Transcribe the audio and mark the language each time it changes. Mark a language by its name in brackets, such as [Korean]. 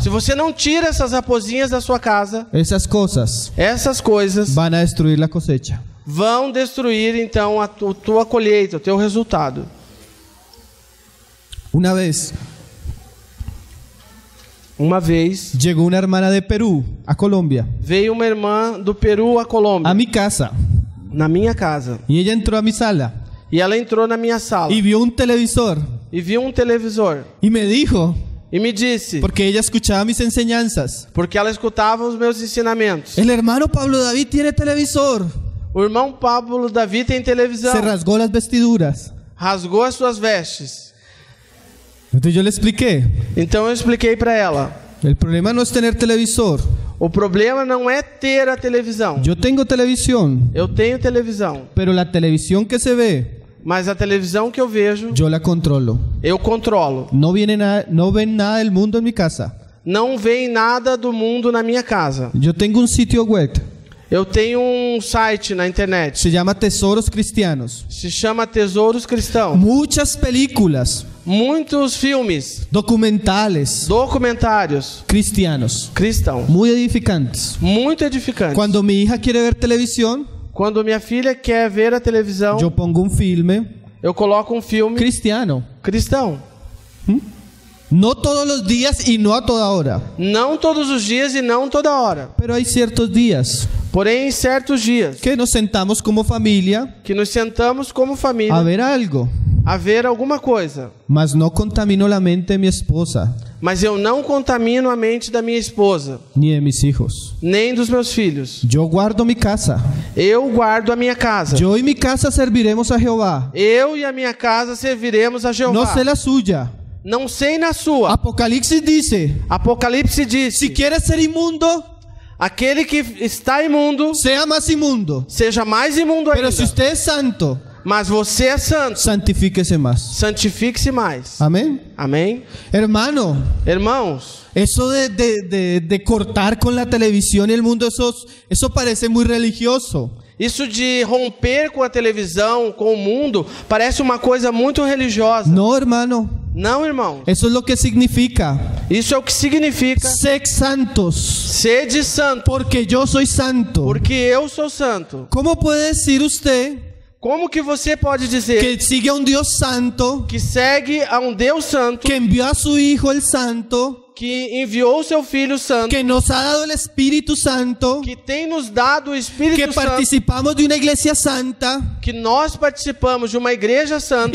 [Portuguese] se você não tira essas raposinhas da sua casa, [Spanish] esas cosas [Portuguese] essas coisas [Spanish] van a destruir la cosecha. [Portuguese] vão destruir então a tua colheita, o teu resultado. [Spanish] Una vez llegó una hermana de Perú a Colombia, [Portuguese] veio uma irmã do Peru a Colômbia, [Spanish] a mi casa, [Portuguese] na minha casa, [Spanish] y ella entró a mi sala [Portuguese] e ela entrou na minha sala [Spanish] y vio un televisor [Portuguese] e viu um televisor [Spanish] y me dijo, [Portuguese] e me disse, [Spanish] porque ella escuchaba mis enseñanzas: [Portuguese] porque ela escutava os meus ensinamentos, [Spanish] el hermano Pablo David tiene televisor. [Portuguese] o irmão Pablo Davi tem televisão, [Spanish] Se rasgó las vestiduras. [Portuguese] rasgou as suas vestes. [Spanish] Entonces yo le expliqué: [Portuguese] Então eu expliquei para ela, [Spanish] El problema no es tener televisor. [Portuguese] O problema não é ter a televisão. [Spanish] Yo tengo televisión, [Portuguese] Eu tenho televisão, [Spanish] pero la televisión que se ve, [Portuguese] mas a televisão que eu vejo, [Spanish] yo la controlo. [Portuguese] eu controlo. [Spanish] No ven nada del mundo en mi casa. [Portuguese] Não vem nada do mundo na minha casa. [Spanish] Yo tengo un sitio web, [Portuguese] Eu tenho um site na internet, [Spanish] se llama Tesoros Cristianos. [Portuguese] se chama Tesouros Cristãos. [Spanish] Muchas películas, [Portuguese] Muitos filmes, [Spanish] documentales [Portuguese] documentários [Spanish] cristianos, [Portuguese] cristãos, [Spanish] muy edificantes. [Portuguese] muito edificantes. [Spanish] Cuando mi hija quiere ver televisión, [Portuguese] Quando minha filha quer ver a televisão, [Spanish] yo pongo un filme [Portuguese] eu coloco um filme [Spanish] cristiano. [Portuguese] cristão. [Spanish] No todos los días y no a toda hora, [Portuguese] Não todos os dias e não toda hora. [Spanish] pero hay ciertos días [Portuguese] Porém, em certos dias, [Spanish] que nos sentamos como familia [Portuguese] que nos sentamos como família [Spanish] a ver algo. [Portuguese] a ver alguma coisa. [Spanish] Mas no contamino la mente de mi esposa [Portuguese] Mas eu não contamino a mente da minha esposa, [Spanish] ni de mis hijos. [Portuguese] nem dos meus filhos. [Spanish] Yo guardo mi casa. [Portuguese] Eu guardo a minha casa. [Spanish] Yo y mi casa serviremos a Jehová. [Portuguese] Eu e a minha casa serviremos a Jeová. [Spanish] No sé la suya. [Portuguese] Não sei na sua. [Spanish] Apocalipsis dice, [Portuguese] Apocalipse diz: [Spanish] si quieres ser inmundo, [Portuguese] aquele que está imundo, [Spanish] sea más inmundo. [Portuguese] seja mais imundo ainda. [Spanish] Pero si usted es santo, [Portuguese] Mas você é santo, [Spanish] santifíquese más. [Portuguese] santifique-se mais. [Spanish] Amén. [Portuguese] Amém? [Spanish] Hermano, [Portuguese] Irmãos, [Spanish] eso de cortar con la televisión y el mundo, eso parece muy religioso. [Portuguese] isso de romper com a televisão, com o mundo, parece uma coisa muito religiosa. [Spanish] No, hermano. [Portuguese] Não, irmão. [Spanish] Eso es lo que significa. [Portuguese] Isso é o que significa [Spanish] Sed santos, [Portuguese] sede santo, [Spanish] porque yo soy santo. [Portuguese] porque eu sou santo. [Spanish] ¿Cómo puede decir usted [Portuguese] Como que você pode dizer [Spanish] que sigue a un Dios santo, [Portuguese] que segue a um Deus santo, [Spanish] que envió a su Hijo el Santo, [Portuguese] que enviou seu Filho Santo, [Spanish] que nos ha dado el Espíritu Santo, [Portuguese] que tem nos dado o que Espírito Santo, [Spanish] participamos de una iglesia santa [Portuguese] que nós participamos de uma igreja santa